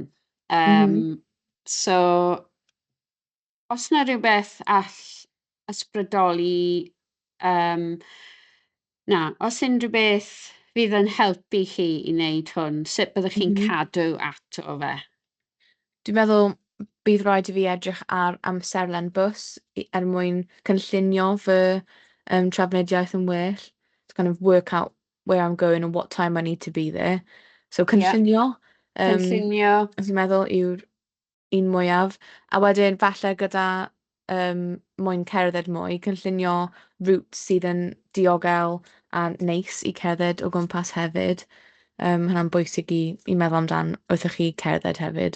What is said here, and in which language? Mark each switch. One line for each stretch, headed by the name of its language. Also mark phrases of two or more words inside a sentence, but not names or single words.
Welsh: So, os yna rhywbeth all ysbrydoli, os unrhyw beth fydd yn helpu chi i wneud hwn, sut byddwch chi'n cadw ato fe? Dwi'n meddwl bydd rhaid i fi edrych ar amserlen bws mwyn cynllunio fy trafnidiaeth yn well.
English: To kind of work out where I'm going and what time I need to be there.
Welsh: So cynllunio. Cynllunio. Os i'n meddwl yw'r un mwyaf. A wedyn falle gyda mwyn cerdded mwy, cynllunio routes sydd yn diogel a neis i cerdded o gwmpas hefyd. Hynna'n bwysig i meddwl amdan wrth chi cerdded hefyd.